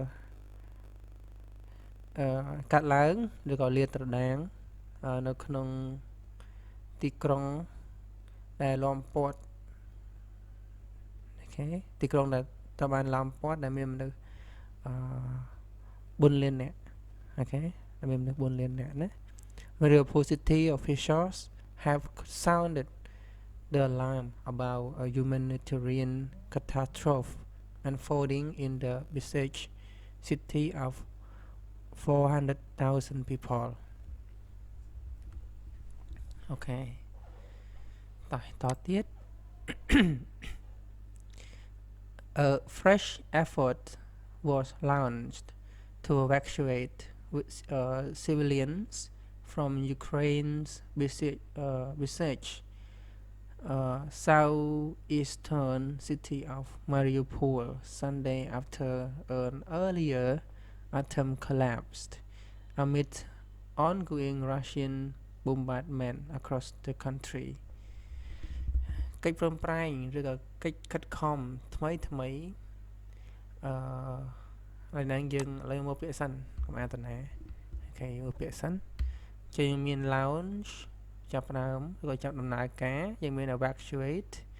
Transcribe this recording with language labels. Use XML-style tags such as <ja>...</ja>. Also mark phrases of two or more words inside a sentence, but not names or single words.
<km>កាត់ឡើងឬក៏លាតត្រដាងនៅក្នុងទីក្រុងដែលឡោមព័ទ្ធអូខេទីក្រុងដែលត្រូវបានឡោមព័ទ្ធដែលមានមនុស្ស 4លាននាក់អូខេដែលមានមនុស្ស4លាននាក់ណា</km> <en>Mariupol city officials have sounded the alarm about a humanitarian catastrophe unfolding in the besieged city of 400,000 people. Okay. តទៀត A fresh effort was launched to evacuate civilians from Ukraine's besieged southeastern city of Mariupol Sunday after an earlier attempt collapsed amid ongoing Russian bombardment across the country</en> <km>កិច្ចព្រមព្រៀងឬក៏កិច្ចខិតខំថ្មី ហើយនឹងយើងឥឡូវមកពាក្យសិនកុំអានតណាអូខេមកពាក្យសិនជាយើងមាន launch ចាប់ផ្ដើមឬក៏ចាប់ដំណើរការយើងមាន evacuate</km>